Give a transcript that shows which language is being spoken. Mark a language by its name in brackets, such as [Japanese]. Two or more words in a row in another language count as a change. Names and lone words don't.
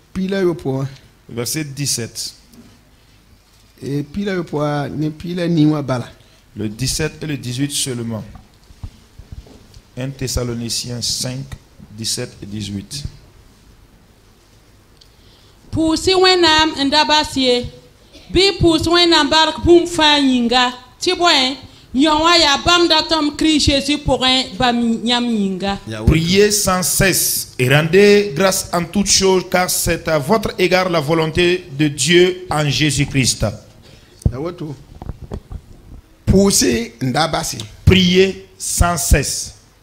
[French] 17. Le 17 et le 18 seulement. 1 Thessaloniciens 5, 17 et 18. [Mossi] Pour si wenam ndabasie bi pour wenam bark bum fanyinga tiboen yonwa ya bam datom cri Jésus [French] pour un [Mossi] bam nyamyinga. [French] Priez sans cesse et rendez grâce en toutes choses, car c'est à votre égard la volonté de Dieu en Jésus-Christ. Priez sans cesse.